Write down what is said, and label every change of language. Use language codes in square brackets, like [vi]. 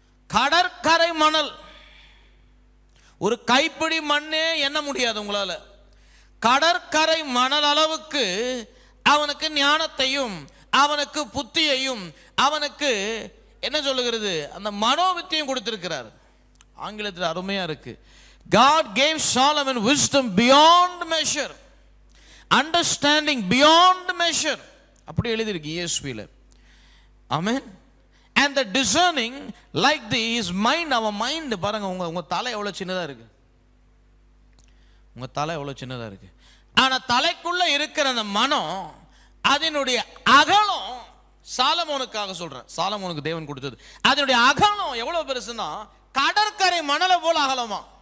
[ta] கடற்கரை மணல், ஒரு கைப்பிடி மண்ணே எண்ண முடியாது உங்களால. கடற்கரை மணல் அளவுக்கு அவனுக்கு ஞானத்தையும் அவனுக்கு புத்தியையும் அவனுக்கு என்ன சொல்லுகிறது, அந்த மனோவித்தியும் கொடுத்திருக்கிறார். ஆங்கிலத்தில் அருமையா இருக்கு. [en] God gave Solomon wisdom beyond measure, understanding beyond measure. [ta] அப்படி எழுதி இருக்கு இயேசுவில. ஆமென். [en] And the discerning like his mind. our mind [ta] பாருங்க, உங்க தலை எவ்வளவு சின்னதா இருக்கு. உங்க தலை எவ்வளவு சின்னதா இருக்கு. ஆனா தலைக்குள்ள இருக்கிற அந்த மனம், அதனுடைய அகலம், சாலமோனுக்காக சொல்றேன், சாலமோனுக்கு தேவன் கொடுத்தது, அதனுடைய அகலம் எவ்வளவு பெருசுன்னா கடற்கரை மணலை போல அகலமா.